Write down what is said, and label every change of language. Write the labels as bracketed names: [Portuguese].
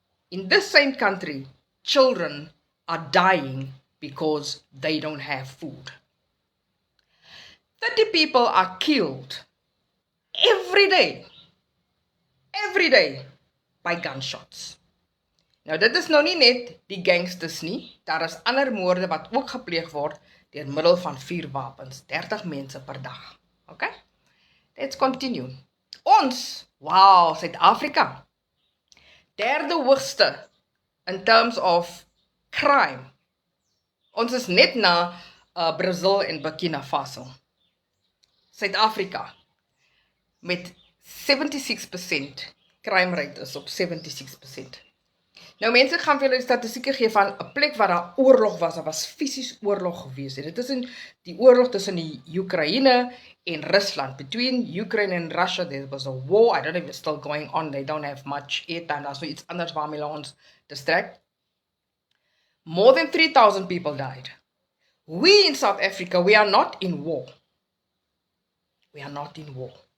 [English] In this same country, children are dying because they don't have food. 30 people are killed every day by gunshots. [Afrikaans] Nou, dit is nou nie net die gangsters nie. Daar is ander moorde wat ook gepleeg word deur middel van vuurwapens. 30 mense per dag. [English] Okay? Let's continue. [Afrikaans] Ons, wow, Suid-Afrika, 3de hoogste [English] in terms of crime. [Afrikaans] Ons is net na Brazil en Burkina Faso. Suid-Afrika met 76%, crime rate is op 76%. Nou mense gaan vir julle statistieke gee van 'n plek waar daar oorlog was, daar was fisies oorlog gewees. Dit is in die oorlog tussen die Oekraïne en Rusland. [English] Between Ukraine and Russia there was a war. I don't know if it's still going on. They don't have much airtime. [Afrikaans] Daar's nou iets anders waarmee hulle ons distract. [English] More than 3,000 people died. We in South Africa, we are not in war. We are not in war.